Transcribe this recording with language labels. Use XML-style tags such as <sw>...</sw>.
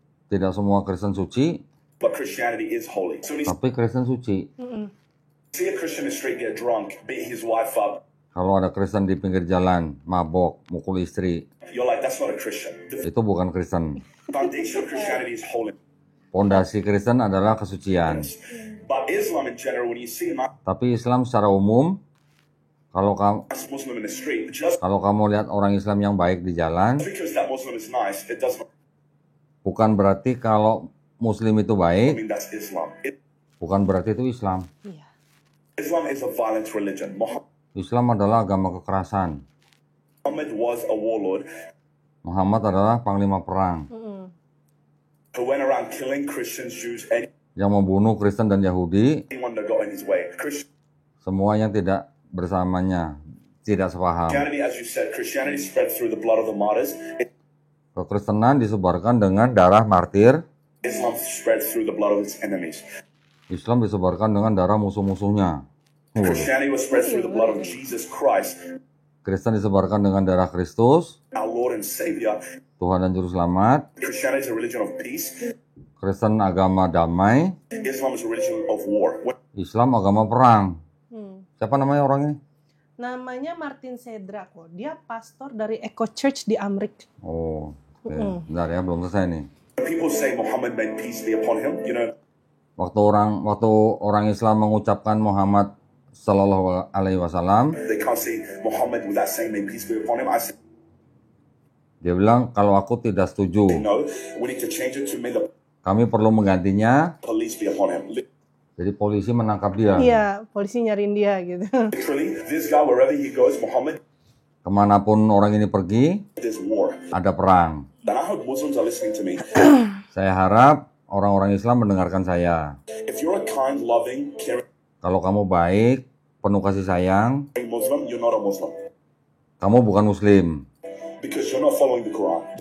<id>Tidak semua Kristen suci,</id> <en>but Christianity is holy. So when you</en> <id>tapi Kristen suci.</id> <en>see a Christian in the street get drunk, beat his wife up,</en> <id>Kalau ada Kristen di pinggir jalan, mabok, mukul istri,</id> <en>you're like, that's not a Christian. The</en> <id>itu bukan Kristen.</id> <en>foundation of Christianity is holiness.</en> <id>Pondasi Kristen adalah kesucian.</id> <en>But Islam in general, when you see a</en> <id>Tapi Islam secara umum, kalau</id> <en>nice Muslim in the street, just</en> <id>kamu lihat orang Islam yang baik di jalan,</id> <en>because that Muslim is nice, it doesn't</en> <id>bukan berarti kalau Muslim itu baik,</id> <en>mean that's Islam.</en> <id>bukan berarti itu Islam. Iya.</id> <en>Islam is a violent religion.</en> <id>Islam adalah agama kekerasan.</id> <en>Muhammad was a warlord</en> <id>Muhammad adalah panglima perang</id> <en>who went around killing Christians, Jews,</en> <id>yang membunuh Kristen dan Yahudi,</id> <en>anyone that got in his way.</en> <id>semua yang tidak bersamanya, tidak sepaham.</id> <en>Christianity, as you said, Christianity spread through the blood of the martyrs.</en> <id>Kekristenan disebarkan dengan darah martir,</id> <en>Islam spread through the blood of its enemies.</en> <id>Islam disebarkan dengan darah musuh-musuhnya.</id> <en>Christianity was spread through the blood of Jesus Christ,</en> <id>Kristen disebarkan dengan darah Kristus,</id> <en>our Lord and Savior.</en> <id>Tuhan dan Juru Selamat.</id> <en>Christianity is a religion of peace.</en> <id>Kristen agama damai,</id> <en>Islam is a religion of war.</en> <id>Islam agama perang. Siapa namanya orangnya? Namanya Martin Sedra kok. Dia pastor dari Echo Church di Amrik. Oh, oke. Bentar ya, belum selesai nih.</id> <en>When people say Muhammad made peace be upon him, you know,</en> <id>Waktu orang Islam mengucapkan Muhammad Sallallahu Alaihi Wasallam,</id> <en>they can't say Muhammad without saying may peace be upon him. I say</en> <id>dia bilang kalau aku tidak setuju,</id> <en>no, we need to change it to may the</en> <id>kami perlu menggantinya.</id> <en>police be upon him.</en> <id>Jadi polisi menangkap dia. Iya, polisi nyariin dia gitu.</id> <en>Literally, this guy, wherever he goes, Muhammad,</en> <id>Kemanapun orang ini pergi,</id> <en>there's war.</en> <id>ada perang.</id> <en>And I hope Muslims are listening to me.</en> <id>Saya harap orang-orang Islam mendengarkan saya.</id> <en>If you're a kind, loving, caring</en> <id>Kalau kamu baik, penuh kasih sayang,</id> <en>Muslim, you're not a Muslim.</en> <id>kamu bukan Muslim.</id> <en>Because you're not following the Quran.</en>